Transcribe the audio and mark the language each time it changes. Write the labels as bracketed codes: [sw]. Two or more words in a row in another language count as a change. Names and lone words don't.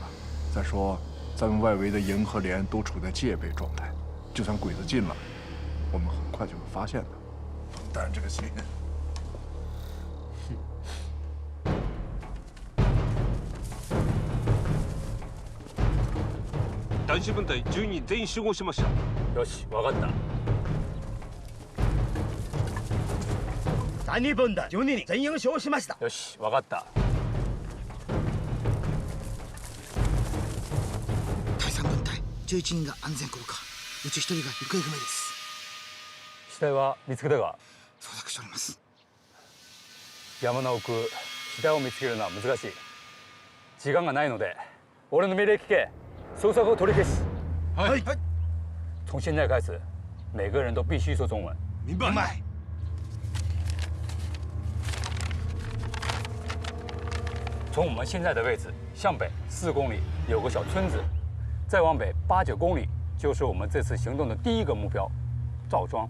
[zh] 再说，咱们外围的营和连都处在戒备状态，就算鬼子进了，我们很快就会发现的。甭担这个心。 [ja] 男子分隊10人全員集合しました。よし、分かった。第2分隊12人全員集合しました。よし、分かった。第3分隊11人が安全降下、うち1人が行方不明です。死体は見つけたか？捜索しております。山の奥、死体を見つけるのは難しい。時間がないので、俺の命令聞け。搜索后取り消し。はい。 [zh] 从现在开始，每个人都必须说中文。明白。从我们现在的位置向北4公里有个小村子，再往北8、9公里就是我们这次行动的第一个目标——赵庄。